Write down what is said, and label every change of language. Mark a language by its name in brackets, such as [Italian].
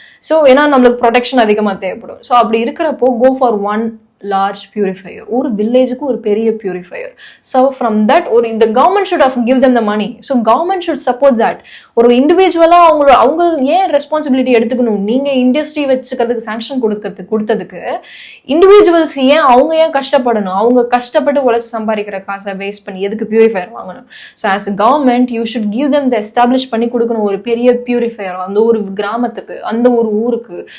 [Tamil] So ஏன்னா நம்மளுக்கு protection அதிகமாக தேவைப்படும். ஸோ அப்படி இருக்கிறப்போ [English] go for one large purifier, [Tamil] ஒரு வில்லேஜுக்கு ஒரு பெரிய purifier. [English] So from that, [Tamil] ஒரு இந்த [English] government should have give them the money. So government should support that. [Tamil] ஒரு இண்டிவிஜுவலா அவங்க ஏன் ரெஸ்பான்சிபிலிட்டி எடுத்துக்கணும்? நீங்க இண்டஸ்ட்ரி வச்சுக்கிறதுக்கு சாங்ஷன் கொடுத்ததுக்கு இண்டிவிஜுவல்ஸ் அவங்க ஏன் கஷ்டப்படணும்? அவங்க கஷ்டப்பட்டு உழைச்சு சம்பாதிக்கிற காசை வேஸ்ட் பண்ணி எதுக்கு பியூரிஃபயர் வாங்கணும்? So [English] as a government you should give them the [Tamil] establish பண்ணி கொடுக்கணும் ஒரு பெரிய பியூரிஃபயர் அந்த ஒரு கிராமத்துக்கு, அந்த ஒரு ஊருக்கு.